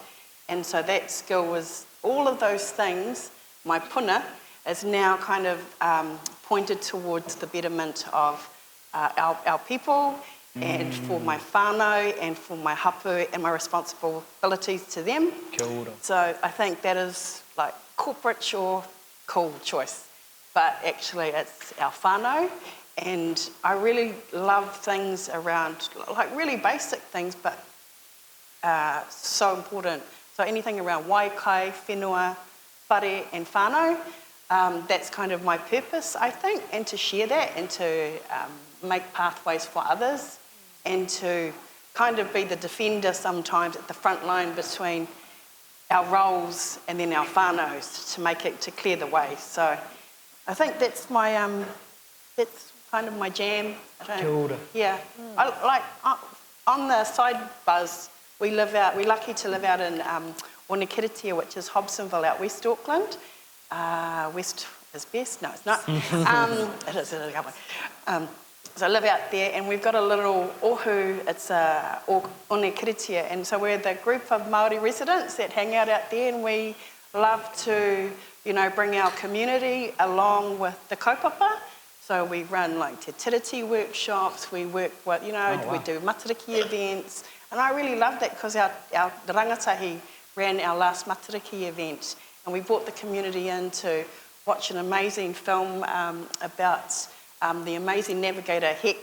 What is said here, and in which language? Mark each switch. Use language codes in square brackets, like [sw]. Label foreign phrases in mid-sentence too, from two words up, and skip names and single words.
[en] And so that skill was all of those things. My puna is now kind of pointed towards the betterment of our people, and for my whānau, and for my hapu, and my responsibilities to them. [mi] Kia ora. [en] So I think that is like corporate or cool choice, but actually it's our whānau, and I really love things around, like really basic things, but so important. So anything around [mi] waikai, whenua, whare, [en] and whānau, that's kind of my purpose, I think, and to share that, and to make pathways for others, and to kind of be the defender sometimes at the front line between our roles and then our whānaus to make it, to clear the way. So I think that's my, that's kind of my jam. [mi] Kia ora. [en] Yeah. On the side buzz, we're lucky to live out in Onekiritia, which is Hobsonville out West Auckland. West is best? No, it's not. It is a good one. So I live out there, and we've got a little ohu, it's Onekiritia, and so we're the group of Māori residents that hang out there, and we love to, bring our community along with the kaupapa. So we run like [mi] te tiriti [en] workshops, we work with, we do matariki events, and I really love that because the rangatahi ran our last matariki event, and we brought the community in to watch an amazing film about the amazing navigator Heck.